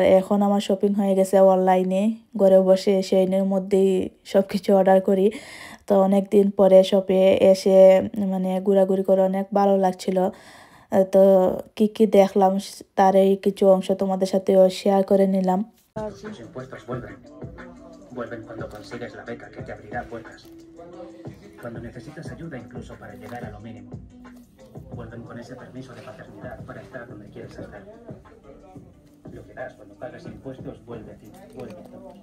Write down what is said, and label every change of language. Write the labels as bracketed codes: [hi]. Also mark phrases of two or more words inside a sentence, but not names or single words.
[bn] এখন আমার শপিং হয়ে গেছে অনলাইনে, ঘরে বসে সেইনের মধ্যেই সব কিছু অর্ডার করি। তো অনেক দিন পরে শপে এসে মানে ঘোরাঘুরি করে অনেক ভালো লাগছিল। তো কি কি দেখলাম তার এই কিছু অংশ তোমাদের সাথেও শেয়ার করে নিলাম। [es] Los impuestos vuelven. Vuelven cuando consigues la beca que te abrirá puertas. Cuando necesitas ayuda incluso para llegar a lo mínimo. Vuelven con ese permiso de paternidad para estar donde quieres estar. Lo que das cuando pagas impuestos vuelve a ti, vuelve a todos.